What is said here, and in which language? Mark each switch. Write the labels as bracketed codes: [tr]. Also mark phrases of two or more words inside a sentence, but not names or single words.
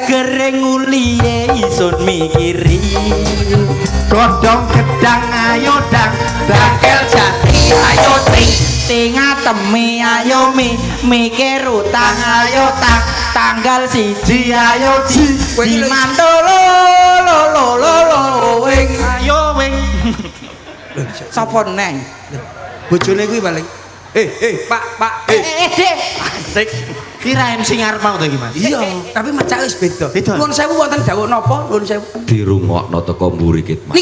[jv] gereng uliye isun mikiri. Godhong gedang ayo dang. Dakel jati ayo ting ting atemi ayo mikir utang ayo tanggal siji ayo ji mantolo lo lo lo lo wing Ayo wing. Sapa neng? bojone kuwi paling Pak Dek. Asik. Kira MC ngarep mau to iki Mas? iya tapi macake wis beda Beda. nuwun sewu wonten dawuh napa nuwun sewu dirungokno teko mburi kit Mas.